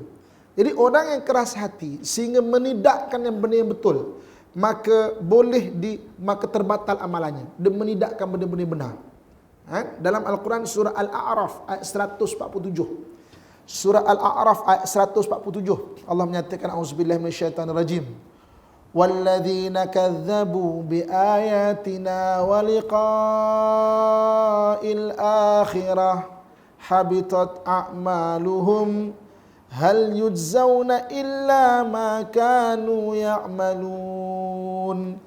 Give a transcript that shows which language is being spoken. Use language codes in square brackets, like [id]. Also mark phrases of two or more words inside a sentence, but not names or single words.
[ms] Jadi orang yang keras hati sehingga menidakkan yang benar yang betul, maka maka terbatal amalannya. Dia menidakkan benda-benda benar. Dalam Al-Quran surah Al-A'raf ayat 147. Surah Al-A'raf ayat 147. Allah menyatakan [ar] أعوذ بالله من الشيطان الرجيم والذين كذبوا بآياتنا ولقاء الآخرة حبطت أعمالهم هل يجزون إلا ما كانوا يعملون.